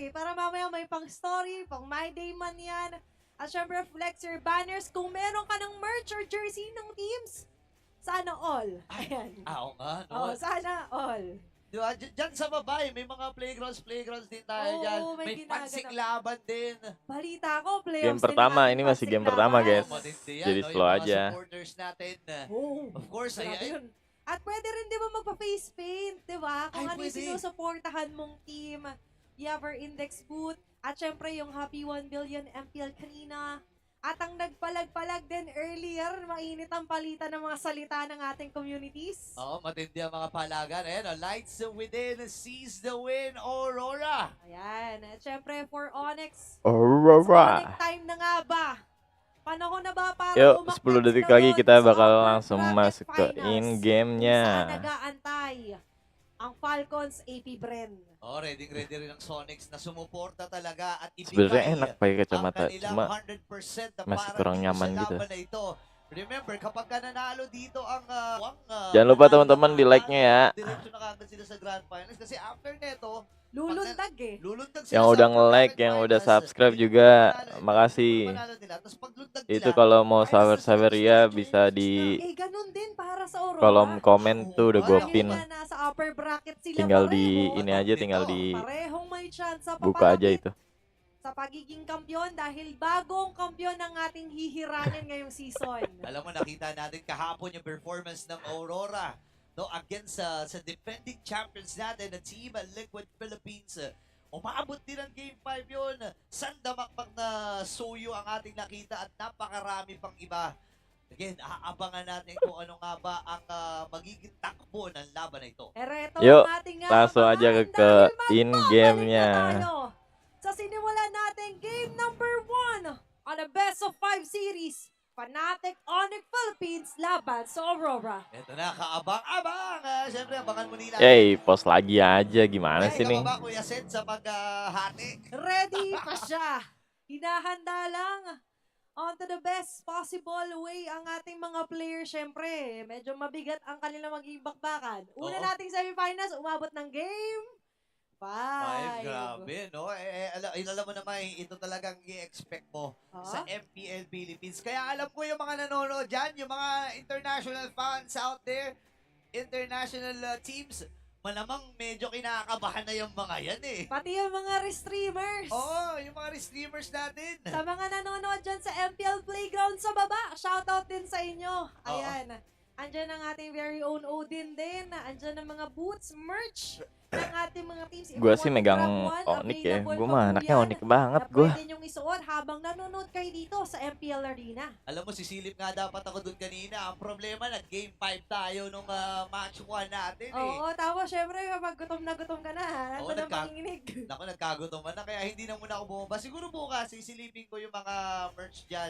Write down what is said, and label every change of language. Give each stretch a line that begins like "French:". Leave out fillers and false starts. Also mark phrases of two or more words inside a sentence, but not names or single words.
Filipino: Para mamaya may pang story, pang My Day man yan. At syempre,
English: flex your banners.
Filipino: Kung meron ka ng
English: merch or jersey
Filipino: ng teams, sana all. Ayan. Oo nga, no? Oh, sana all. Diba, dyan sa babae, may mga playgrounds din tayo Oo, dyan. may May ginaganap. pansik laban din. Balita ko, playoffs
Indonesian: Game pertama, ini masih game pertama, guys.
Filipino: Matindi
Indonesian: Jadi
Filipino: no?
Indonesian: slow
Filipino: Yung mga
Indonesian: aja.
Filipino: supporters natin. Oh,
English: Of course,
Filipino: grabe ay, yun. At pwede rin di ba magpa-face paint, di ba? Kung Ay, ano yung pwede. sinusuportahan mong team.
English: You have our index boot.
Filipino: At syempre yung Happy 1 Billion MPL kanina. At ang nagpalag-palag din earlier, mainit ang palitan ng mga salita ng ating communities. Oo, matindi ang mga palagan. Ayan,
English: lights within, sees the win, Aurora.
Filipino: Ayan. At syempre for Onyx, Aurora. Onyx time na nga ba? Panahon na ba para
Indonesian: Yuk,
Filipino: umakyat
Indonesian: 10 detik
Filipino: sila
Indonesian: lagi
Filipino: doon
Indonesian: kita
Filipino: sa
Indonesian: bakal
Filipino: upper
Indonesian: langsung
Filipino: bracket
Indonesian: masuk ke
Filipino: finals?
Indonesian: in-game-nya.
Filipino: Kung saan nag-aantay ang Falcons AP Bren. Oh, ready rin ang Sonics na sumuporta talaga at
Indonesian: Sebenarnya
Filipino: ibigay
Indonesian: enak pakai
Filipino: ang
Indonesian: kacamata,
Filipino: kanilang
Indonesian: cuma
Filipino: 100% na
Indonesian: masih
Filipino: para
Indonesian: kurang
Filipino: dito
Indonesian: nyaman
Filipino: sa
Indonesian: gitu.
Filipino: laban na ito. Remember, kapag ka nanalo dito ang
Indonesian: Jangan lupa teman-teman di like-nya ya.
Filipino: Diretso na kagad sila sa Grand Finals kasi after neto, Lulundag eh. lulundag sila
Indonesian: Yang
Filipino: sa
Indonesian: udah
Filipino: upper
Indonesian: nge-like,
Filipino: bracket
Indonesian: yang udah
Filipino: finals.
Indonesian: subscribe
Filipino: Pwede
Indonesian: juga,
Filipino: manalo,
Indonesian: makasih.
Filipino: manalo nila. Tapos paglundag
Indonesian: Itu
Filipino: nila,
Indonesian: kalau mau
Filipino: ayos na
Indonesian: sawer-sawer
Filipino: sila
Indonesian: ya
Filipino: sa
Indonesian: bisa
Filipino: championship
Indonesian: di
Filipino: Eh, ganun din para sa Aurora.
Indonesian: kolom komen tuh udah gue
Filipino: Kahit
Indonesian: pin.
Filipino: na nasa upper bracket sila
Indonesian: Tinggal di
Filipino: pareho.
Indonesian: ini aja, tinggal di
Filipino: Parehong may chance sa
Indonesian: buka aja
Filipino: papalapit
Indonesian: itu.
Filipino: sa pagiging kampiyon dahil bagong kampiyon ang ating hihiranin ngayong season. Alam mo, nakita natin kahapon yung performance ng Aurora no, against sa defending champions natin na Team Liquid Philippines. Umabot din ang Game 5 yun. Sandamakmak na soyo ang ating nakita at napakarami pang iba. Again, aabangan natin kung ano nga ba ang magiging takbo ng laban na ito. Ereto
Indonesian: Yuk,
Filipino: ang ating
Indonesian: langsung
Filipino: abangan
Indonesian: aja ke
Filipino: dahil
Indonesian: in-game-nya.
Filipino: magbabalik na tayo sa sinimulan natin
English: game number 1 on a best of 5 series.
Filipino: Fnatic Onyx Philippines laban sa Aurora. Ito na, kaabang-abang. Siyempre, abangan mo nila.
Indonesian: Post lagi aja, gimana sih nih?
Filipino: Ikaw ba, Kuya Seth, sa paghati? Ready pa siya. Hinahanda lang
English: on to the best possible way
Filipino: ang ating mga players. Siyempre, medyo mabigat ang kanilang magiging bakbakan. Una Oo. nating semifinals, umabot ng game 5. Grabe, no? Alam mo naman, ito talagang i-expect mo sa MPL Philippines. Kaya alam ko yung mga nanonood dyan, yung mga
English: international fans out there, international teams,
Filipino: malamang medyo kinakabahan na yung mga yan eh. Pati yung mga streamers. Oo, yung mga streamers natin. Sa mga nanonood dyan sa MPL Playground sa baba, shoutout din sa inyo. Ayan. Andyan ang ating very own Odin din. Andyan ang mga boots, merch. ng ating mga teams. If
Indonesian: Gua
English: you
Indonesian: sih
English: want to
Indonesian: megang
English: grab one,
Indonesian: Onyx ya.
Filipino: available
Indonesian: Gua
Filipino: pa
Indonesian: mah
Filipino: po
Indonesian: anaknya
Filipino: yan
Indonesian: Onyx banget
Filipino: na
Indonesian: gua.
Filipino: pwede nyong isuot habang nanonood kayo dito sa MPL Arena. Alam mo, sisilip nga dapat ako dun kanina. Ang problema, nag-game 5 tayo nung match 1 natin eh. Oo, tapos syempre kapag gutom na gutom ka na, Oo, nandun ang panginginig. Naku, nagkagutoman na kaya hindi na muna ako bumaba. Siguro bukas, isilipin ko yung mga merch dyan.